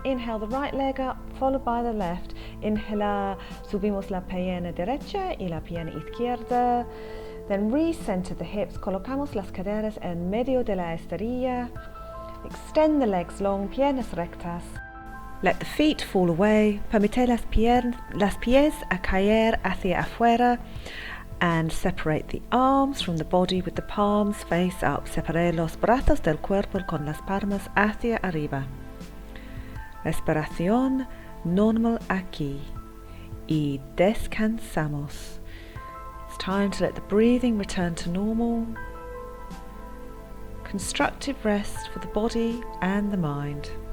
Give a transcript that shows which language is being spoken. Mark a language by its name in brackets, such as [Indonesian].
[English] Inhale the right leg up, followed by the left. [Spanish] Inhalar, subimos la pierna derecha y la pierna izquierda. [English] Then recenter the hips, [Spanish] colocamos las caderas en medio de la estadilla. [English] Extend the legs long, [Spanish] piernas rectas. [English] Let the feet fall away. [Spanish] Permite las pies a caer hacia afuera. [English] And separate the arms from the body with the palms face up. [Spanish] Separe los brazos del cuerpo con las palmas hacia arriba. Respiración normal aquí. Y descansamos. [English] It's time to let the breathing return to normal. Constructive rest for the body and the mind.